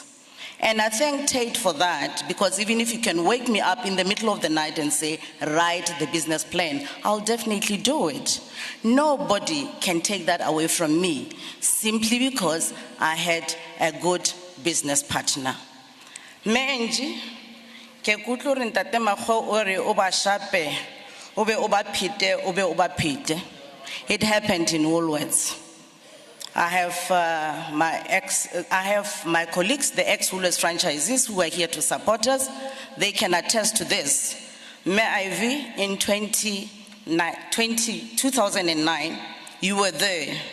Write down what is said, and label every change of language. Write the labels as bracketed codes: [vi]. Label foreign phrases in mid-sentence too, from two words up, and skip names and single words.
[en] And I thank Tate for that, because even if you can wake me up in the middle of the night and say, write the business plan, I'll definitely do it. Nobody can take that away from me, simply because I had a good business partner. [st] Menji, ke kutlo re Tate Makgoe o re o ba shape, o be o ba phete. [en] It happened in Woolworths. I have my colleagues, the ex-Woolworths franchisees who are here to support us. They can attest to this. May Ivy, in 2009, you were there.